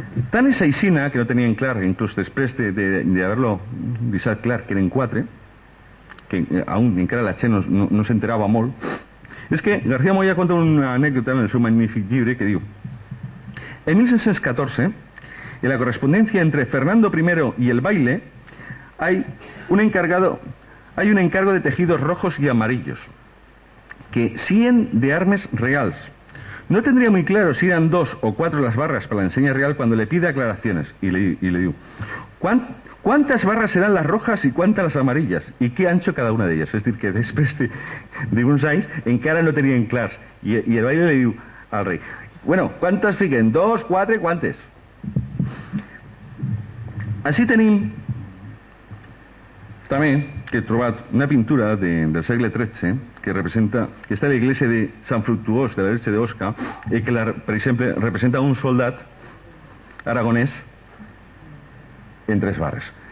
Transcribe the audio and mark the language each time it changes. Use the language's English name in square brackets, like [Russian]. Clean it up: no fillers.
[Catalan] Tant és aixina que no tenien clar, inclús després d'haver-lo deixat clar que eren 4, que aún encara la gent no s'enterava molt, és que García Moya conta una anècdota en el seu magnífic llibre que diu: en 1614, [Spanish] en la correspondencia entre Fernando I y el baile, hay un encargo de tejidos rojos y amarillos, que siguen de armes reales. No tendría muy claro si eran 2 o 4 las barras para la enseña real cuando le pide aclaraciones. Y le digo, ¿cuántas barras serán las rojas y cuántas las amarillas? ¿Y qué ancho cada una de ellas? Es decir, que después de [Catalan] uns anys encara no tenien clars. I el baile li diu al rei, bueno, ¿cuántas fiquen? 2, 4, ¿cuántes? Així tenim també que he trobat una pintura del segle XIII que està a la iglesia de Sant Fructuós de la Verge d'Osca i que, per exemple, representa un soldat aragonès en 3 barres.